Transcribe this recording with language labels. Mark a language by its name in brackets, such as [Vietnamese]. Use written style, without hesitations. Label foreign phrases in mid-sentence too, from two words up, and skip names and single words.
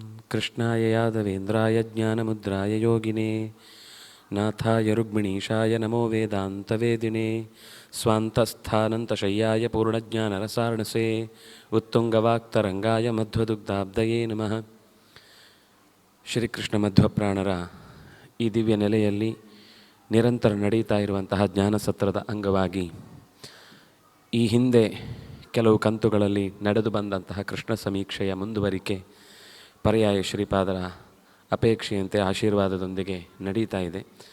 [Sanskrit] कृष्णाय यादवेन्द्राय ज्ञानमुद्राय योगिने नाथाय रुक्मिणीशाय नमो वेदान्तवेदिने स्वान्तस्थानन्तशय्याय पूर्णज्ञानरसार्णसे उत्तुङ्गवाक्तरङ्गाय मध्वदुग्धाब्दये नमः. [Kannada] ಶ್ರೀಕೃಷ್ಣ ಮಧ್ವಪ್ರಾಣರ ಈ ದಿವ್ಯ ನೆಲೆಯಲ್ಲಿ ನಿರಂತರ ನಡೀತಾ ಇರುವಂತಹ ಜ್ಞಾನಸತ್ರದ ಅಂಗವಾಗಿ ಈ ಹಿಂದೆ ಕೆಲವು ಕಂತುಗಳಲ್ಲಿ ನಡೆದು ಬಂದಂತಹ ಕೃಷ್ಣ ಸಮೀಕ್ಷೆಯ ಮುಂದುವರಿಕೆ ಪರ್ಯಾಯ ಶ್ರೀಪಾದರ ಅಪೇಕ್ಷೆಯಂತೆ ಆಶೀರ್ವಾದದೊಂದಿಗೆ ನಡೀತಾ ಇದೆ.